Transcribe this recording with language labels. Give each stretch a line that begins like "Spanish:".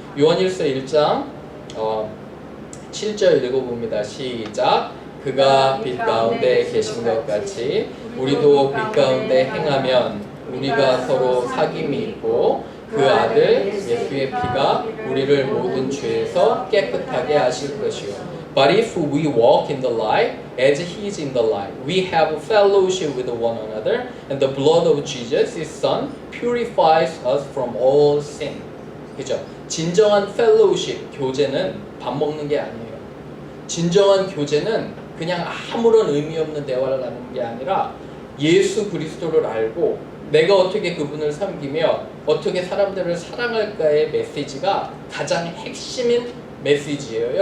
Korean: 요한일서 1장 7절 읽어봅니다. 시작. 그가 빛 가운데 계신 것 같이 우리도 빛 가운데 행하면 우리가 서로 사귐이 있고 그 아들 예수의 피가 우리를 모든 죄에서 깨끗하게 하실 것이요.
English: But if we walk in the light as he is in the light, we have fellowship with one another, and the blood of Jesus, his son, purifies us from all sin.
Korean: 그죠? 진정한 fellowship, 교제는 밥 먹는 게 아니에요. 진정한 교제는 그냥 아무런 의미 없는 대화를 나누는 게 아니라 예수 그리스도를 알고 내가 어떻게 그분을 섬기며 어떻게 사람들을 사랑할까의 메시지가 가장 핵심인 메시지예요.